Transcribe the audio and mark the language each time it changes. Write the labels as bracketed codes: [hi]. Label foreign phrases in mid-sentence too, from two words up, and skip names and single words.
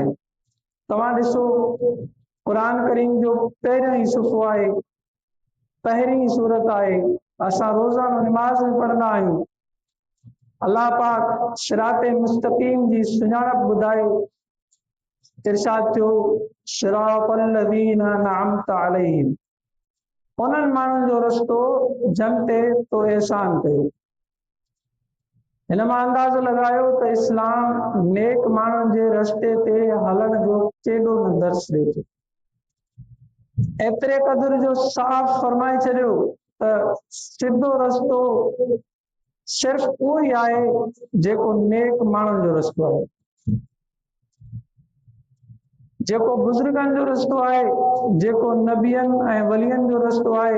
[sd] तव्हां ॾिसो, क़ुरान करीम जो पहिरियों ई सुफ़ो आहे, पहिरीं सूरत आहे, असां रोज़ानो निमाज़ में पढ़ंदा आहियूं। अल्लाह पाक सिराते मुस्तक़ीम जी सुञाणप ॿुधाए इरशाद थियो, [ar] صراط الذين أنعمت عليهم, [sd] उन्हनि माण्हुनि जो रस्तो जंहिं ते तो एहसान कयो। हिन मां अंदाज़ो लॻायो त इस्लाम नेक माण्हुनि जे रस्ते ते हलण जो केॾो न दर्स ॾिए थो। एतिरे क़दुर जो साफ़ फरमाए छॾियो त सिधो रस्तो सिर्फ़ उहो ई आहे जेको नेक माण्हुनि जो रस्तो आहे, जेको बुज़ुर्गनि जो रस्तो आहे, जेको नबियनि ऐं वलियनि जो रस्तो आहे।